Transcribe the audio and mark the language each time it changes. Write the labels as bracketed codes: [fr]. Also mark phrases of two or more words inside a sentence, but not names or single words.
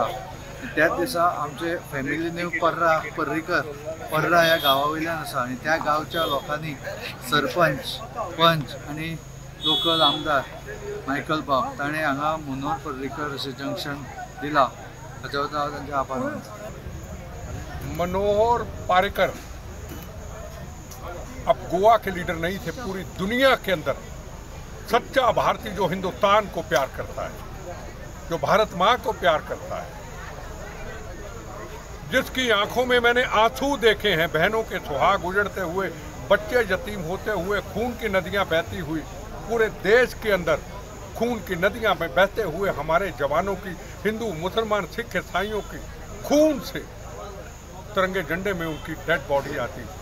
[kok] त्याच दिसा आमचे फॅमिलीने पर्रीकर पर्रा ह्या गांवा वयल्यान आसा आनी त्या गांवच्या लोकांनी सरपंच पंच आनी लोकल आमदार मायकल बाब ताणें हांगा मनोहर पर्रीकर अशें जंक्शन दिला, हाच्या वता हांव तांचे आभार मानता। [hi] मनोहर पर्रीकर अब गोवा के लीडर नहीं थे, पूरी दुनिया के अंदर सच्चा भारतीय जो हिंदुस्तान को प्यार करता है, जो भारत माँ को प्यार करता है, जिसकी आंखों में मैंने आंसू देखे हैं, बहनों के सुहाग उजड़ते हुए, बच्चे यतीम होते हुए, खून की नदियां बहती हुई, पूरे देश के अंदर खून की नदियां में बहते हुए हमारे जवानों की, हिंदू मुसलमान सिख ईसाइयों की खून से तिरंगे झंडे में उनकी [en] dead body [hi] आती थी।